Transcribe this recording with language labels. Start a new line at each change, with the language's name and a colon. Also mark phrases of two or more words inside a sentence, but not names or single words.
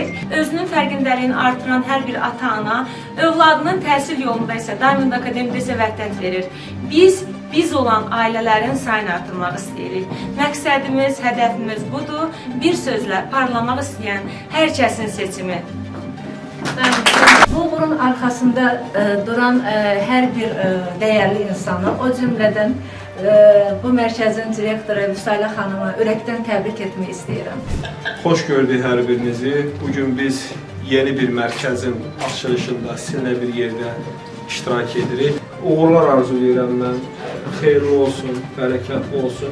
Azerbaijani: Özünün fərqindəliyini artıran hər bir ata-ana övladının təhsil yolunda isə Diamond Akademide isə vəhdət verir. Biz olan ailələrin sayını artırmaq istəyirik. Məqsədimiz, hədəfimiz budur. Bir sözlə parlamaq istəyən hər kəsin seçimi.
Turkish: Bu uğurun arkasında duran her bir değerli insanı,
Azerbaijani: o cümleden bu mərkəzin direktoru Müsalə xanımı ürəkdən təbrik etmək istəyirəm. Xoş gördük hər birinizi. Bugün biz yeni bir mərkəzin açılışında sizinlə bir yerdə iştirak edirik. Uğurlar arzulayıram mən. Xeyirli olsun, bərəkətli olsun.